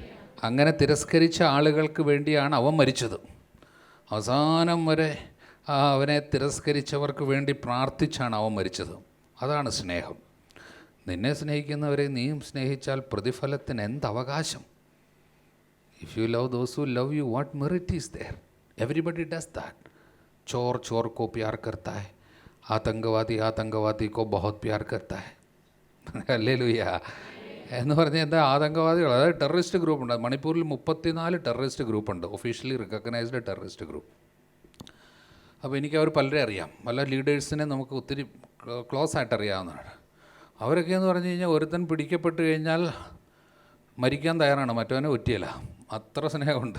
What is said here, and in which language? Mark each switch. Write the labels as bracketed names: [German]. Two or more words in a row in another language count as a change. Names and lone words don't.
[Malayalam] അങ്ങനെ തിരസ്കരിച്ച ആളുകൾക്ക് വേണ്ടിയാണ് അവൻ മരിച്ചത്. അവസാനം വരെ അവനെ തിരസ്കരിച്ചവർക്ക് വേണ്ടി പ്രാർത്ഥിച്ചാണ് അവൻ മരിച്ചത്. അതാണ് സ്നേഹം. നിന്നെ സ്നേഹിക്കുന്നവരെ നീയും സ്നേഹിച്ചാൽ പ്രതിഫലത്തിന് എന്തവകാശം? [English] If you love those who love you, what merit is there? Everybody does that. [Hindi] चोर चोर को प्यार करता है, आतंकवादी आतंकवादी को बहुत प्यार करता है. [Malayalam] ഹല്ലേലൂയ. എന്ന് പറഞ്ഞാൽ എന്താ? ആതങ്കവാദികൾ, അതായത് ടെററിസ്റ്റ് ഗ്രൂപ്പുണ്ട്. മണിപ്പൂരിൽ 34 ടെററിസ്റ്റ് ഗ്രൂപ്പുണ്ട്, [English] officially recognised terrorist group. [Malayalam] അപ്പോൾ എനിക്ക് അവർ പലരെ അറിയാം, പല ലീഡേഴ്സിനെ നമുക്ക് ഒത്തിരി ക്ലോസ് ആയിട്ട് അറിയാവുന്നതാണ്. അവരൊക്കെ എന്ന് പറഞ്ഞു കഴിഞ്ഞാൽ ഒരുത്തൻ പിടിക്കപ്പെട്ട് കഴിഞ്ഞാൽ മരിക്കാൻ തയ്യാറാണ്, മറ്റവനെ ഒറ്റിയല്ല, അത്ര സ്നേഹമുണ്ട്.